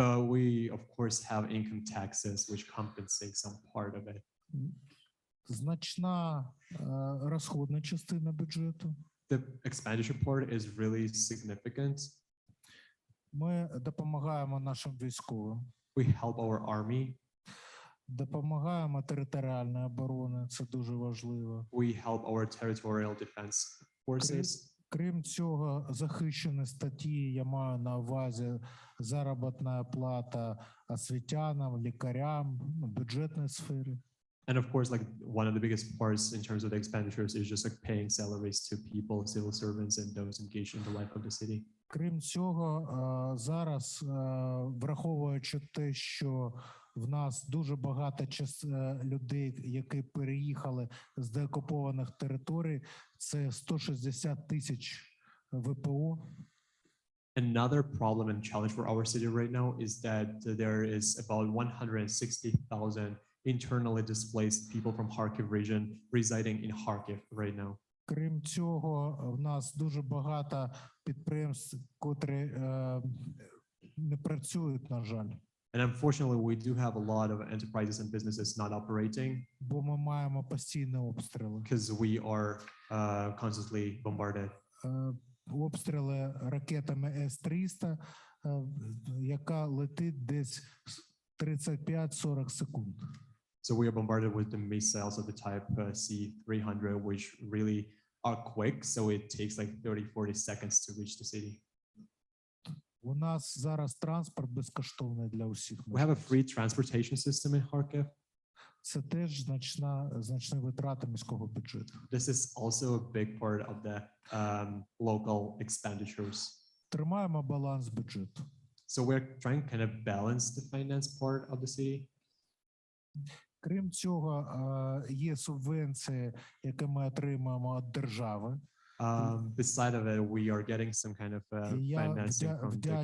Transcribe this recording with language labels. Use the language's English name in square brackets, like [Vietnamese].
[English] We, of course, have income taxes, which compensate some part of it. [Ukrainian] Значна розходна частина бюджету. [English] The expenditure part is really significant. [Ukrainian] Ми допомагаємо нашим військовим. [English] We help our army. [Ukrainian] Допомагаємо територіальній обороні, це дуже важливо. [English] We help our territorial defense forces. [Ukrainian] Крім цього, захищені статті, я маю на увазі заробітна плата освітянам, лікарям, бюджетній сфері. [English] And of course, like one of the biggest parts in terms of the expenditures is just like paying salaries to people, civil servants, and those engaged in the life of the city. [Ukrainian] Крім цього, зараз, враховуючи те, що в нас дуже багато людей, які переїхали з деокупованих територій, це 160 тисяч ВПО. [English] Another problem and challenge for our city right now is that there is about 160,000 internally displaced people from Kharkiv region residing in Kharkiv right now. [Ukrainian] Крім цього, в нас дуже багато підприємств, котрі не працюють, на жаль. [English] And unfortunately, we do have a lot of enterprises and businesses not operating. [Ukrainian] Бо ми маємо постійні обстріли. [English] Because we are constantly bombarded. [Ukrainian] Обстріли ракетами С-300, яка летить десь 35-40 секунд. [English] So we are bombarded with the missiles of the type C-300, which really are quick. So it takes like 30-40 seconds to reach the city. [Ukrainian] У нас зараз транспорт безкоштовний для усіх. [English] We have a free transportation system in Kharkiv. [Ukrainian] Це теж значні витрати міського бюджету. [English] This is also a big part of the local expenditures. [Ukrainian] Тримаємо баланс бюджету. [English] So we're trying to kind of balance the finance part of the city. [Ukrainian] Крім цього, є субвенції, які ми отримуємо від держави. [English] Beside of it, we are getting some kind of financing from the Kyiv.